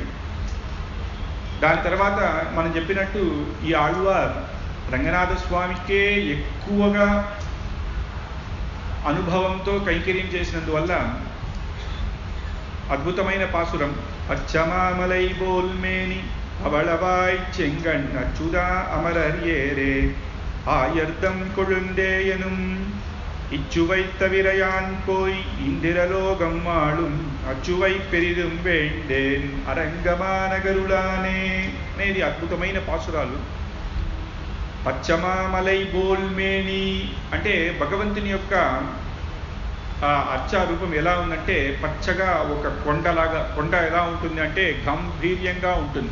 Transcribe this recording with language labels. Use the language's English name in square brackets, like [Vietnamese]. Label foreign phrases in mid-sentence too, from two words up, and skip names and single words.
[Telugu] దాని తర్వాత మనం చెప్పినట్టు ఈ ఆళ్వార్ రంగనాథ స్వామికే ఎక్కువగా అనుభవంతో కైంకర్యం చేసినందువల్ల అద్భుతమైన పాసురం [Tamil] பச்சமாமலை போல்மேனி அவளவாய் செங்கண் அச்சுதா அமரர்யேறே ஆயர்தம் கொழுந்தேயனும் இச்சுவை தவிரையான் போய் இந்திரலோகம் ஆளும் அச்சுவை பெரிதும் வேண்டேன் அரங்கமாநகருளானே [Telugu] అనేది అద్భుతమైన పాసురాలు. [Tamil] பச்சமாமலை போல்மேனி [Telugu] అంటే భగవంతుని యొక్క అర్చా రూపం ఎలా ఉందంటే పచ్చగా ఒక కొండలాగా, కొండ ఎలా ఉంటుంది అంటే గంభీర్యంగా ఉంటుంది.